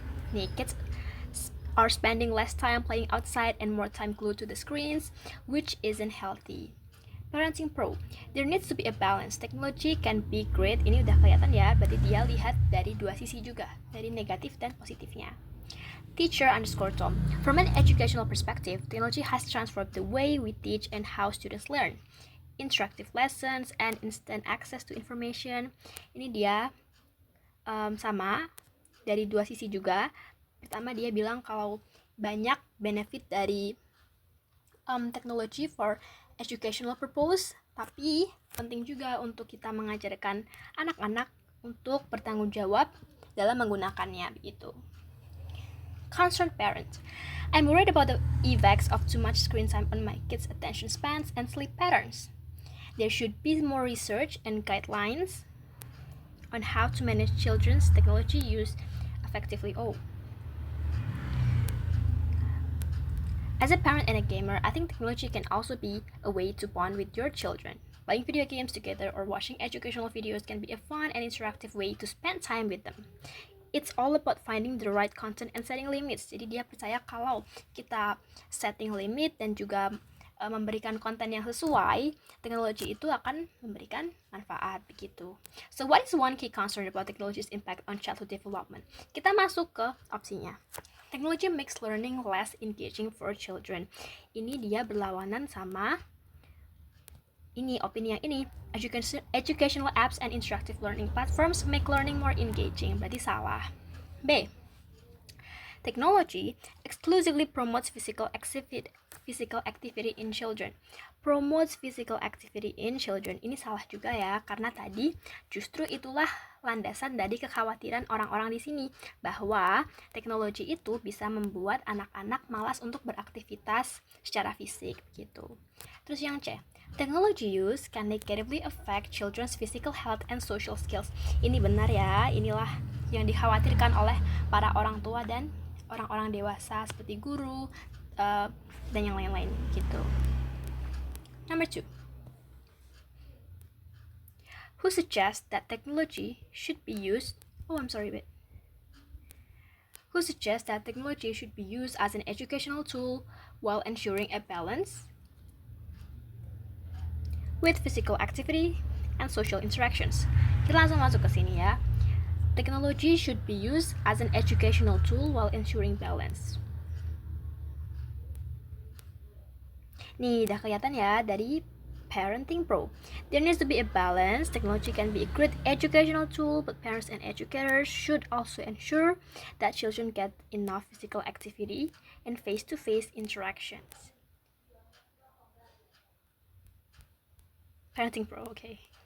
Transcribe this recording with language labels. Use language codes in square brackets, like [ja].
[id] Nih, [en] kids are spending less time playing outside and more time glued to the screens, which isn't healthy. Parenting pro, there needs to be a balance. Technology can be great, [id] ini udah kelihatan ya, berarti dia lihat dari dua sisi juga, dari negatif dan positifnya. [en] Teacher_Tom, from an educational perspective, technology has transformed the way we teach and how students learn. Interactive lessons and instant access to information. [id] Ini dia sama dari dua sisi juga. Pertama dia bilang kalau banyak benefit dari technology [en] for educational purpose, [id] tapi penting juga untuk kita mengajarkan anak-anak untuk bertanggung jawab dalam menggunakannya, begitu. [en] Concerned parent, I'm worried about the effects of too much screen time on my kids' attention spans and sleep patterns. There should be more research and guidelines on how to manage children's technology use effectively. As a parent and a gamer, I think technology can also be a way to bond with your children. Playing video games together or watching educational videos can be a fun and interactive way to spend time with them. It's all about finding the right content and setting limits. [id] Jadi dia percaya kalau kita setting limit dan juga memberikan konten yang sesuai, teknologi itu akan memberikan manfaat, begitu. [en] So what is one key concern about technology's impact on childhood development? [id] Kita masuk ke opsinya. [en] Technology makes learning less engaging for children. [id] Ini dia berlawanan sama opini yang ini. [en] Educational apps and interactive learning platforms make learning more engaging. [id] Berarti salah. [en] B. Technology exclusively promotes physical activity in children. Promotes physical activity in children. [id] Ini salah juga ya, karena tadi justru itulah landasan dari kekhawatiran orang-orang di sini, bahwa teknologi itu bisa membuat anak-anak malas untuk beraktivitas secara fisik, gitu. Terus yang C, [en] technology use can negatively affect children's physical health and social skills. [id] Ini benar ya, inilah yang dikhawatirkan oleh para orang tua dan orang-orang dewasa seperti guru dan yang lain-lain, gitu. [en] Number 2. Who suggests that technology should be used Who suggests that technology should be used as an educational tool while ensuring a balance with physical activity and social interactions? [id] Kita langsung masuk ke sini ya. [en] Technology should be used as an educational tool while ensuring balance. [id] Nih, udah kelihatan ya dari Parenting Pro. [en] There needs to be a balance. Technology can be a great educational tool, but parents and educators should also ensure that children get enough physical activity and face-to-face interactions. Parenting Pro, okay.